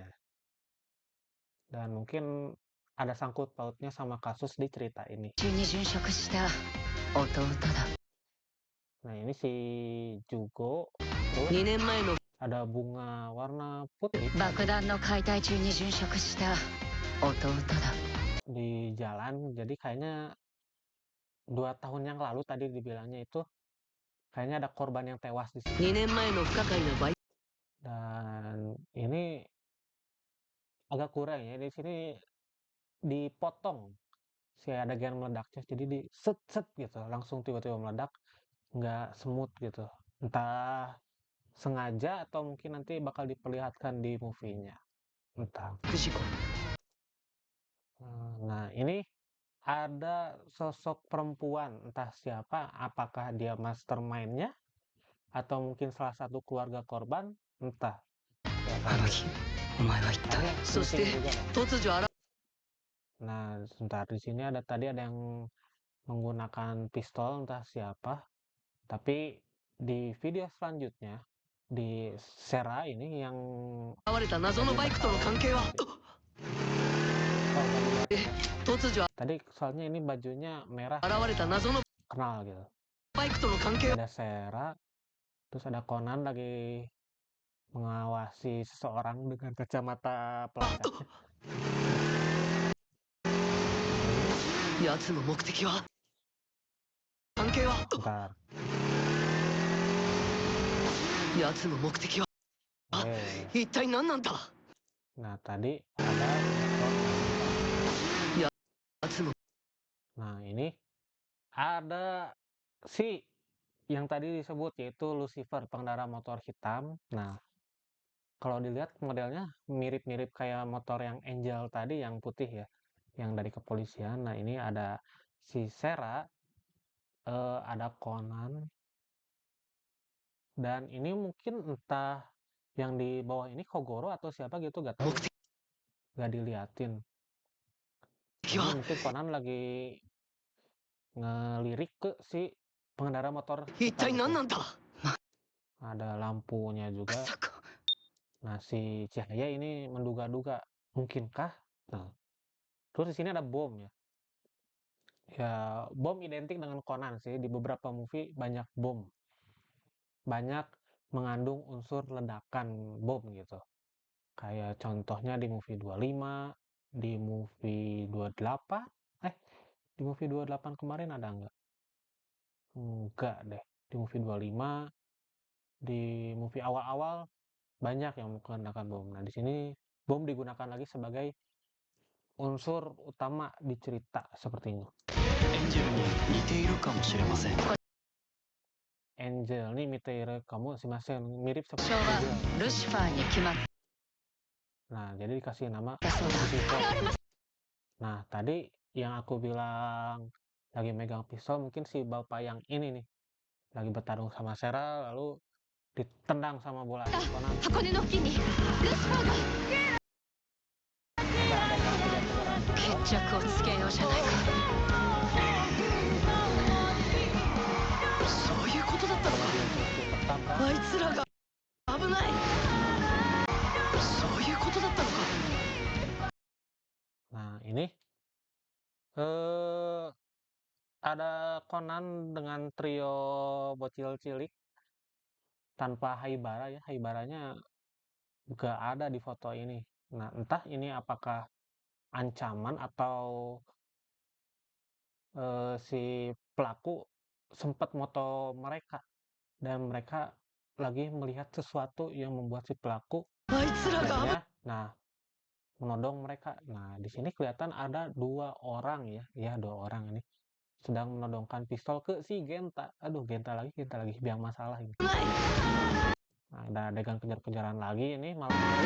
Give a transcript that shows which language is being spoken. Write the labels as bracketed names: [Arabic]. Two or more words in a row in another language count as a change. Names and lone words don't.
[Indonesian] Dan mungkin ada sangkut pautnya sama kasus di cerita ini. [Japanese] 中に殉職した弟だ [Indonesian] Nah, ini si Jugo, terus [Japanese] 2 年前の [Indonesian] ada bunga warna putih [Japanese] 爆弾の解体中に殉職した弟だ [Indonesian] di jalan. Jadi kayaknya 2 tahun yang lalu tadi dibilangnya itu kayaknya ada korban yang tewas di sini. [Japanese] 2 年前の不可解なバイ [Indonesian] Dan ini agak kurang ya, di sini dipotong si adegan meledaknya, jadi di set gitu, langsung tiba-tiba meledak, nggak smooth gitu. Entah sengaja atau mungkin nanti bakal diperlihatkan di movie-nya, entah. [Japanese] ク事故 [Indonesian] Nah, ini ada sosok perempuan, entah siapa, apakah dia mastermind-nya atau mungkin salah satu keluarga korban, entah. [Japanese] あの日お前は言った [Indonesian] Kayaknya [Japanese] そして [Indonesian] penting juga, Bang. [Japanese] 突如現 [Indonesian] Nah, sebentar di sini ada yang menggunakan pistol entah siapa, tapi di video selanjutnya di Sera ini yang [Japanese] れた謎のバイクとの関係は [Indonesian] kalau tadi lihat ya, [Japanese] 突如 [Indonesian] tadi soalnya ini bajunya merah [Japanese] 現れた謎の [Indonesian] kenal gitu. [Japanese] バイクとの関係は [Indonesian] Ada Sera, terus ada Conan lagi mengawasi seseorang dengan kacamata pelacak. [Japanese] 奴の目的は関係は [Indonesian] Bentar. [Japanese] 奴の目的は [Indonesian] Eh, [Japanese] 一体何なんだ [Indonesian] nah tadi ada motor yang [Japanese] 奴の [Indonesian] Nah, ini ada si yang tadi disebut yaitu Lucifer, pengendara motor hitam. Nah, kalau dilihat modelnya mirip-mirip kayak motor yang Angel tadi yang putih ya, yang dari kepolisian. Nah, ini ada si Sera, ada Conan, dan ini mungkin entah yang di bawah ini Kogoro atau siapa gitu, gak tahu ya. Gak diliatin. Ini mungkin Conan lagi ngelirik ke si pengendara motor [Japanese] 一体 [Indonesian] hitam [Japanese] 何 [Indonesian] tuh. [Japanese] なんだ [Indonesian] Ada lampunya [Japanese] ク [Indonesian] juga. [Japanese] ソか [Indonesian] Nah, si Cahaya ini menduga-duga, mungkinkah? Nah, terus di sini ada bom ya. Ya, bom identik dengan Conan sih. Di beberapa movie banyak bom. Banyak mengandung unsur ledakan bom gitu. Kayak contohnya di movie 25, di movie 28. Di movie 28 kemarin ada nggak? Enggak deh. Di movie 25, di movie awal-awal banyak yang menggunakan bom. Nah, di sini bom digunakan lagi sebagai unsur utama di cerita sepertinya. [Japanese] エンジェルに似ているかもしれません Angel nih Miteire kamu si Masen mirip 場 [Indonesian] seperti [Japanese] 所は [Indonesian] Angel. [Japanese] ルシファーに決まっ [Indonesian] Nah, jadi dikasih nama [Japanese] たそうだ [Indonesian] Lucifer. Nah, tadi yang aku bilang lagi megang pisau mungkin si bapak yang ini nih lagi bertarung sama Sera lalu ditendang sama bola api Conan. [Japanese] 箱根の付近にルシファーが [Indonesian] Ada adegan kejar-kejaran juga. [Japanese] 決着をつけようじゃないかそういうことだったの [Indonesian] Kalau [Japanese] か [Indonesian] dia itu tertabrak. [Japanese] あいつらが危ないそういうことだったのか [Indonesian] Nah, ini ada Conan dengan trio bocil cilik tanpa Haibara ya. Haibaranya gak ada di foto ini. Nah, entah ini apakah ancaman atau si pelaku sempat moto mereka dan mereka lagi melihat sesuatu yang membuat si pelaku [Japanese] あいつらが [Indonesian] akhirnya menodong mereka. Nah, di sini kelihatan ada 2 orang ya 2 orang ini sedang menodongkan pistol ke si Genta. Aduh, Genta lagi biang masalah ini. [Japanese] 危ない [Indonesian] Nah, ada adegan kejar-kejaran lagi ini malam hari.